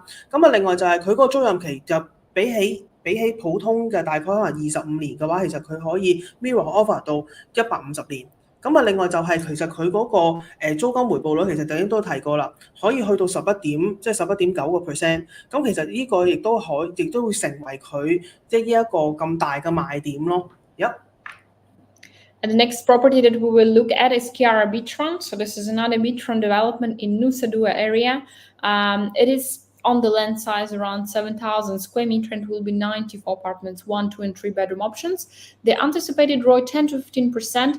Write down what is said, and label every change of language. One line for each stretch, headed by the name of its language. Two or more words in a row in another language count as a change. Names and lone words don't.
Cantonese: 咁啊，另外就係佢嗰個租賃期就比起普通嘅大概可能25年嘅話，其實佢可以
English: mirror offer
Cantonese: 到150年。咁啊，另外就係其實佢嗰個租金回報率其實頭先都提過啦，可以去到11.9%。咁其實呢個亦都會成為佢即係呢一個咁大嘅賣點咯。Yep.
English: And the next property that we will look at is Kiara Beachfront. So this is another beachfront development in Nusa Dua area. It is on the land size around 7,000 square meters and will be 94 apartments, 1, 2, and 3 bedroom options. The anticipated ROI 10 to 15%.